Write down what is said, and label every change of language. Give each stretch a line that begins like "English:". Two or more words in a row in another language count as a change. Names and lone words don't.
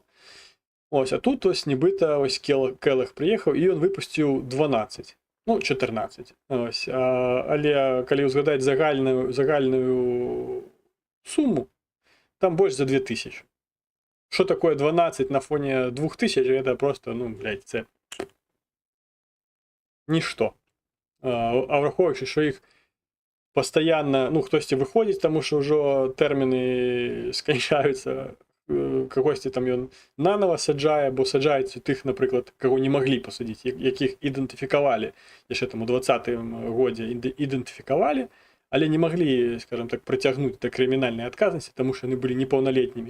Belarusian: Ось, а тут ось нібыта ось Келах прыехаў і ён выпусціў 12, ну 14. Ось, але калі ўзгадаць загальную суму, там больш за 2000. Што такое 12 на фоне 2000, гэта просто, ну, блядь,
Ukrainian: це нішто.
Belarusian: А враховуючы, што іх пастаянна, ну, хтосьці выходзіць, таму што ўжо тэрміны сканчаюцца, кагосьці там ён нанова саджае, бо саджаюць тых, напрыклад, каго не маглі пасадзіць, якіх ідэнтыфікавалі, яшчэ там у 20-м годзе ідэнтыфікавалі, але не маглі, скажем так, прыцягнуць да крымінальнай адказнасці, таму што яны былі непаўналетнімі.